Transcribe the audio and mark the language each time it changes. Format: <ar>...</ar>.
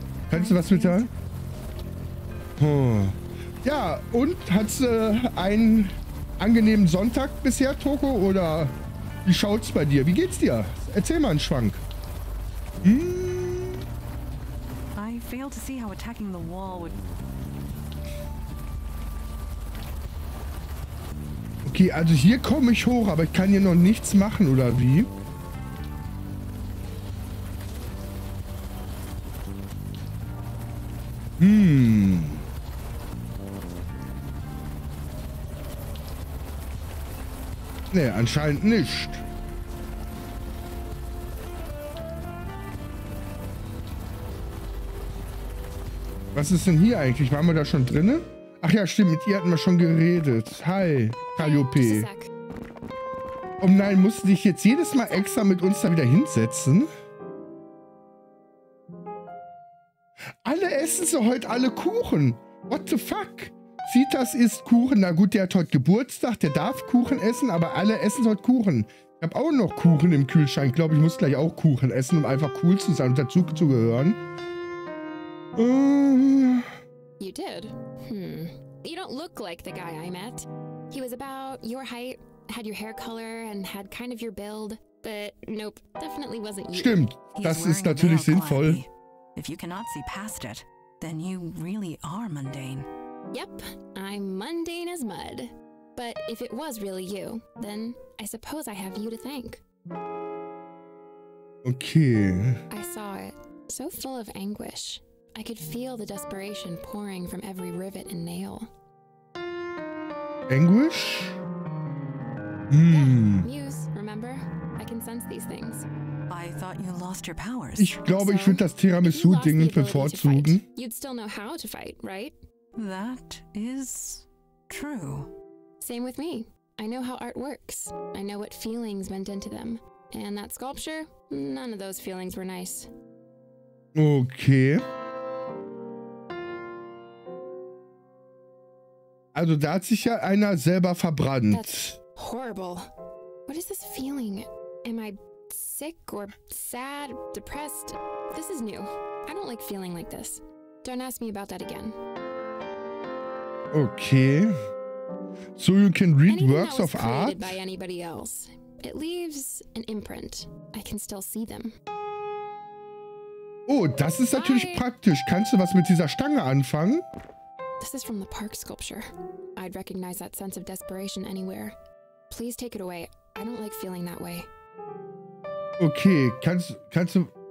<de>Kannst du was mit der? Oh. Ja, und hat's einen angenehmen Sonntag bisher, Toko? Oder wie schaut's bei dir? Wie geht's dir? Erzähl mal einen Schwank.</de> <en>I fail to see how attacking the wall would...</en> <de>Okay, also hier komme ich hoch, aber ich kann hier noch nichts machen, oder wie? Nee, anscheinend nicht. Was ist denn hier eigentlich? Waren wir da schon drinne? Ach ja, stimmt, mit ihr hatten wir schon geredet. Hi, Calliope. Oh nein, musst du dich jetzt jedes Mal extra mit uns da wieder hinsetzen? Alle essen so heute alle Kuchen.</de> <en>What the fuck?</en> <de>Citas isst Kuchen. Na gut, der hat heute Geburtstag, der darf Kuchen essen, aber alle essen heute Kuchen. Ich habe auch noch Kuchen im Kühlschrank. Ich glaube, ich muss gleich auch Kuchen essen, um einfach cool zu sein und dazu zu gehören.</de> <en>You did? You don't look like the guy I met. He was about your height, had your hair color, and had kind of your build. But nope, definitely wasn't you.</en> <de>Stimmt, das ist natürlich sinnvoll.</de> <en>If you cannot see past it, then you really are mundane. Yep, I'm mundane as mud. But if it was really you, then I suppose I have you to thank. Okay. I saw it, so full of anguish. I could feel the desperation pouring from every rivet and nail. Anguish? Yeah, Muse, remember? I can sense these things. I thought you lost your powers.</en> <de>Ich glaube, ich würde das Tiramisu-Ding bevorzugen.</de> <en>You'd still know how to fight, right? That is true. Same with me. I know how art works. I know what feelings went into them. And that sculpture, none of those feelings were nice. Okay.</en> <de>Also da hat sich ja einer selber verbrannt.</de> <en>That's horrible. What is this feeling? Am I sick or sad, depressed? This is new. I don't like feeling like this. Don't ask me about that again. Okay. So you can read Anything works that was of art? created by anybody else. It leaves an imprint. I can still see them.</en> <de>Oh, das ist natürlich praktisch. Kannst du was mit dieser Stange anfangen?</de> <en>This is from the park sculpture. I'd recognize that sense of desperation anywhere. Please take it away. I don't like feeling that way.</en> <de>Okay, kannst du...</de>